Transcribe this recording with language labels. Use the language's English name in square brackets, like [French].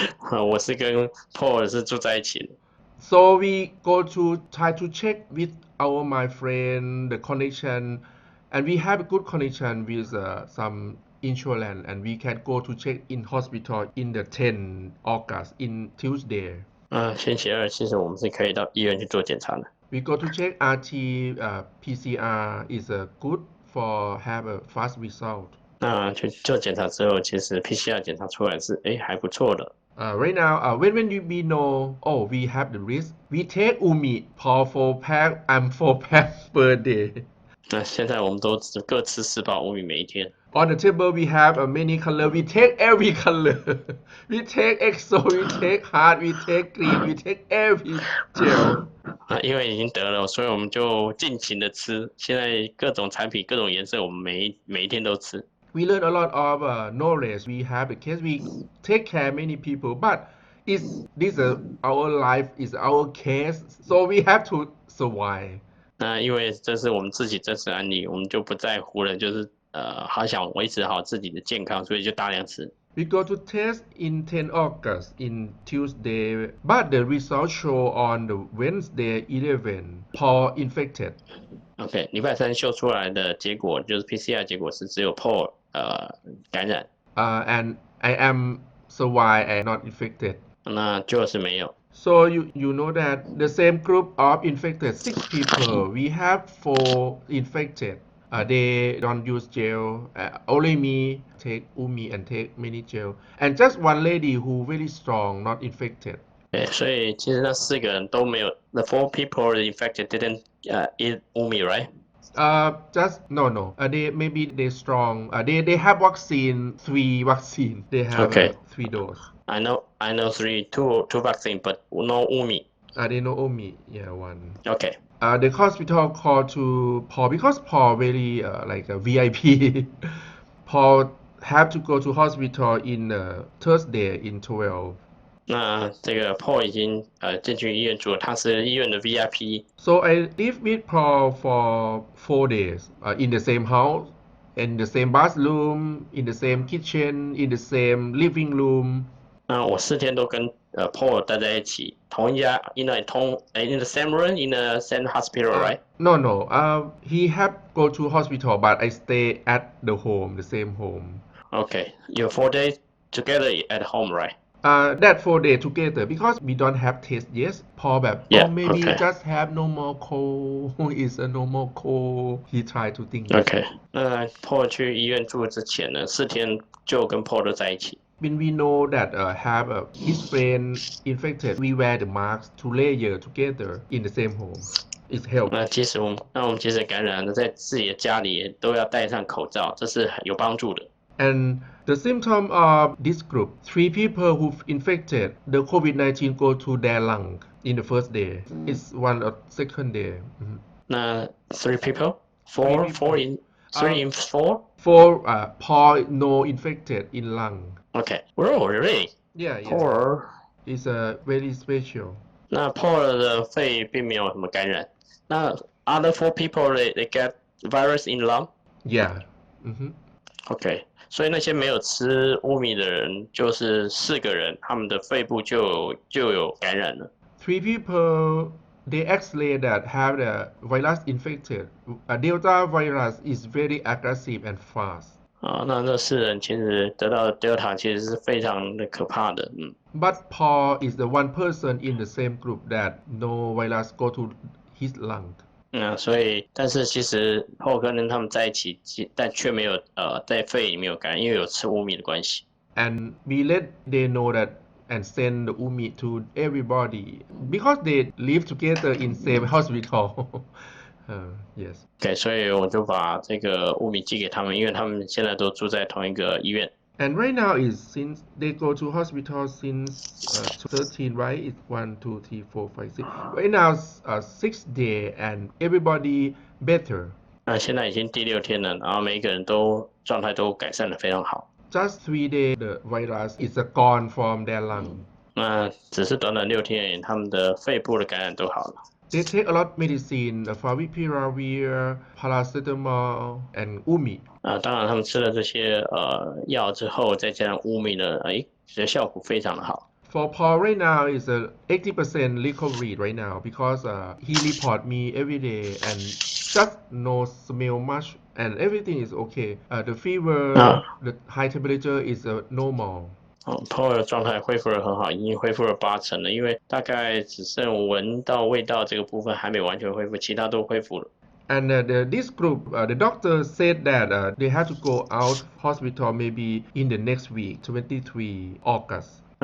[Chinese] 我是跟 Paul 是住在一起的。 [English] So we go to try to check with my friend the connection, and we have a good connection with some insurance, and we can go to check in hospital in the 10 August in Tuesday. [Chinese] 星期二其实我们是可以到医院去做检查的。 [English] We go to check RT PCR is good for have a fast result. [Chinese] 那去做检查之后，其实 PCR 检查出来是还不错的。 [English] Right now, when we know, oh, we have the risk, we take UMI for 4 pack, I'm 4 pack per day. [Chinese] 那现在我们都各吃4包乌米每一天。 [English] On the table, we have many color. We take every color. We take EXO, we take hard, we take green, we take every gel. [Chinese] 因为已经得了，所以我们就尽情的吃。现在各种产品、各种颜色，我们每一天都吃。 [English] We learn a lot of knowledge. We have the case. We take care many people, but this our life is our case, so we have to survive. [Chinese] 那因为这是我们自己真实案例，我们就不在乎了，就是好想维持好自己的健康，所以就大量吃。 [English] We go to test in 10 August in Tuesday, but the results show on the Wednesday 11 Paul infected. [Chinese] OK， 礼拜3秀出来的结果就是 PCR 结果是只有 Paul 感染。 [English] And I am survived and not infected. [Chinese] 那就是没有。 [English] So you know that the same group of infected 6 people, we have 4 infected. They don't use gel. Only me take UMI and take many gel. And just one lady who very strong, not infected. [Chinese] 对，所以其实那4个人都没有。 [English] The 4 people infected didn't eat UMI, right? Just no. They strong. They have vaccine 3 vaccine. They have 3 dose. I know 2 vaccine, but no UMI. They know UMI. Yeah, 1. Okay. The hospital called to Paul because Paul very like a VIP. Paul have to go to hospital in Thursday in 12. [Chinese] 那这个 Paul 已经进去医院住了，他是医院的 VIP。 [English] So I live with Paul for 4 days in the same house, in the same bathroom, in the same kitchen, in the same living room. [Chinese] 那我4天都跟Paul 待在一起，同一家 [English] in the same room in the same hospital, right? No. He have go to hospital, but I stay at the home, the same home. Okay, you're 4 days together at home, right? That 4 days together because we don't have test yet. Paul maybe just have normal cold. It's a normal cold. He try to think. Okay. [Chinese] 那 Paul 去医院住之前呢，4天就跟 Paul 都在一起。 [English] When we know that have his friend infected, we wear the mask 2 layer together in the same home. It helps. [Chinese] 那我们即使感染了，在自己的家里都要戴上口罩，这是有帮助的。 [English] And the symptom of this group, 3 people who infected the COVID-19 go to their lung in the first day. It's 1 or second day. Mm-hmm. 那 3 people? 4 in 3 in 4? 4 Paul no infected in lung. Okay. Oh, really? Yeah. Paul is very special. [Chinese] 那 Paul 的肺并没有什么感染。 [English] 那 other 4 people they get virus in lung? Yeah. Mm-hmm. Okay. 所以那些没有吃乌米的人，就是4个人，他们的肺部就有感染了。 3 people they X-ray that have the virus infected. Delta virus is very aggressive and fast. [Chinese] 那4人其实得到的 Delta 其实是非常的可怕的。 [English] But Paul is the one person in the same group that no virus go to his lung. [Chinese] 所以但是其实Paul跟他们在一起，但却没有在肺里没有感染，因为有吃乌米的关系。 [English] And we let they know that and send the UMI to everybody because they live together in same hospital. Yes. [Chinese] OK，所以我就把这个乌米寄给他们，因为他们现在都住在同一个医院。 [English] And right now is since they go to hospital since 13, right? It's 1, 2, 3, 4, 5, 6. Right now, 6 day and everybody better. [Chinese] 现在已经第6天了，然后每一个人都状态都改善的非常好。 [English] Just 3 days, the virus is gone from their lung. [Chinese] 只是短短6天而已，他们的肺部的感染都好了。 [English] They take a lot of medicine, favipiravir, paracetamol, and UMI. [Chinese] 当然他们吃了这些药之后，再加上乌米呢，这效果非常的好。 [English] For Paul right now is a 80% recovery right now because he report me every day and just no smell much and everything is okay. The fever, the high temperature is normal. [Chinese] Paul 的状态恢复得很好，已经恢复了80%了，因为大概只剩闻到味道这个部分还没完全恢复，其他都恢复了。 [English] And this group, the doctor said that they have to go out hospital maybe in the next week, 23 August.